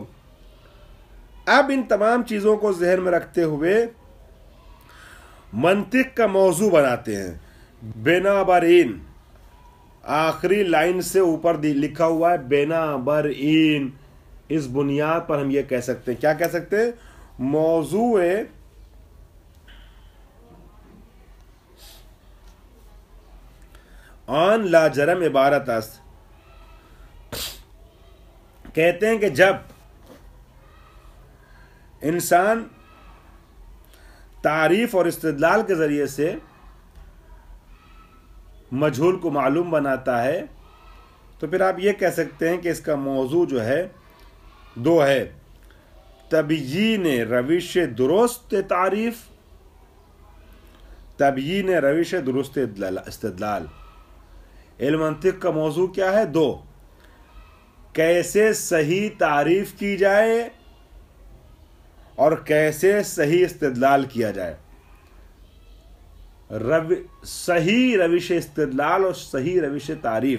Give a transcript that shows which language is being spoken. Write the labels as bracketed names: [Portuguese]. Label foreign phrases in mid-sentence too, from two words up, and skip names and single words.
[Urdu] اب ان تمام چیزوں کو ذہن میں رکھتے ہوئے منطق کا موضوع بناتے ہیں. بنابراین، آخری لائن سے اوپر لکھا ہوا ہے بنابراین. اس بنیاد پر ہم یہ کہہ سکتے ہیں، کیا کہہ سکتے ہیں؟ [Persian] موضوع آن لا جرم عبارت است. [Urdu] کہتے ہیں کہ جب انسان تعریف اور استدلال کے ذریعے سے مجہول کو معلوم بناتا ہے تو پھر آپ یہ کہہ سکتے ہیں کہ اس کا موضوع جو ہے دو ہے: [Persian] تبیین روش درست تعریف، تبیین روش درست استدلال. [Urdu] علم منطق کا موضوع کیا ہے؟ دو: کیسے صحیح تعریف کی جائے اور کیسے صحیح استدلال کیا جائے. صحیح روش استدلال اور صحیح روش تعریف.